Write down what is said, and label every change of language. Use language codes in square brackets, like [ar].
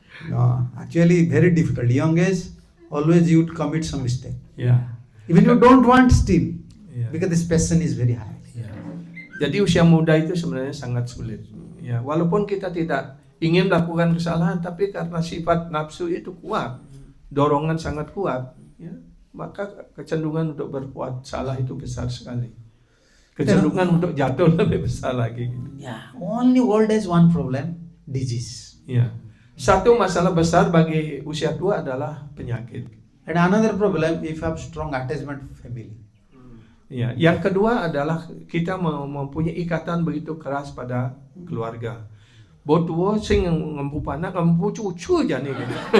[en] No, actually very difficult. Young age, always you would commit some mistake. [id] Ya. [en] Even you don't want still, Yeah. because this passion is very high. [id] Ya. Jadi usia muda itu sebenarnya sangat sulit. Ya, walaupun kita tidak ingin melakukan kesalahan, tapi karena sifat nafsu itu kuat, dorongan sangat kuat, ya, maka kecenderungan untuk berbuat salah itu besar sekali. Kecenderungan untuk jatuh lebih besar lagi. [en] Yeah, only old age one problem, disease. [id] Ya. Satu masalah besar bagi usia tua adalah penyakit. [en] And another problem, if you have strong attachment family. [id] Ya, yang kedua adalah kita mempunyai ikatan begitu keras pada keluarga. [jv] Botuo sing ngempu panak ngempu cucu aja nih gitu.